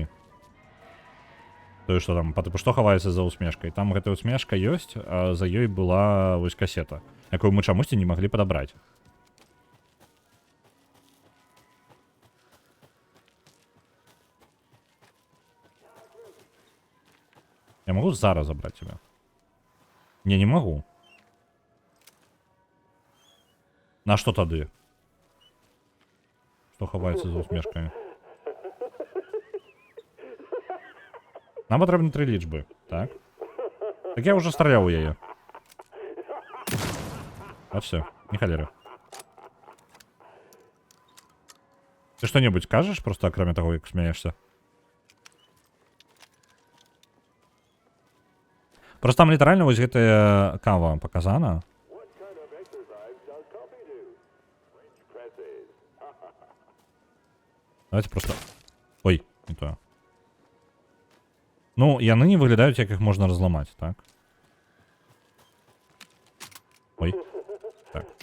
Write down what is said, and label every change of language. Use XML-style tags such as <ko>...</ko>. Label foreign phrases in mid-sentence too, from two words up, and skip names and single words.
<be>Тое, што там, што хаваецца за усмешкай. Там гэтая усмешка ёсць, а за ёй была вось касета, якую мы чамусьці не маглі падабраць.</be> <ru>Я могу зараз забрать тебя? Не могу. На что тады?</ru> <be>Что ховаецца за усмешками? Нам патрэбны 3 лічбы, так?</be> <ru>Так я уже стрелял у яе. А все, не холера. Ты что-нибудь скажешь, просто кроме того, как смеешься?</ru> <be>Просто там літаральна вось гэтая кава показана.</be> <ru>Давайте просто... Ой, не то.</ru> <be>Ну, яны не выглядаюць, як іх можна разламаць, так? Ой. Так.</be>